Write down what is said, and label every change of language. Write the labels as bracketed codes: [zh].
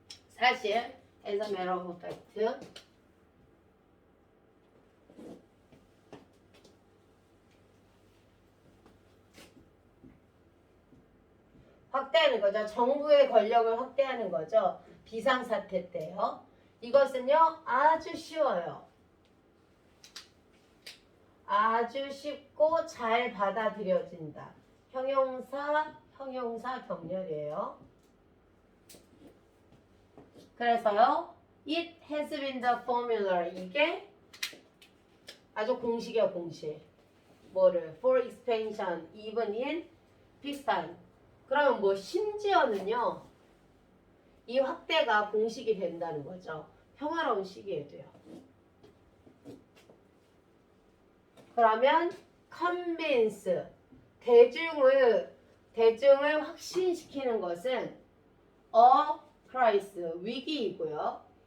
[ko] 사실 [en] as a matter of fact 확대하는 거죠. [ko] 정부의 권력을 확대하는 거죠. 비상사태 때요. 이것은요 아주 쉬워요. 아주 쉽고 잘 받아들여진다. 형용사 병렬이에요. 그래서요 [en] it has been the formula [ko] 이게 아주 공식이야 공식. 뭐를 [en] for expansion even in peacetime. [ko] 그러면 뭐 심지어는요 이 확대가 공식이 된다는 거죠. 평화로운 시기에도요. 그러면 convince 대중을 확신시키는 것은 [en] a crisis [ko] 위기이고요.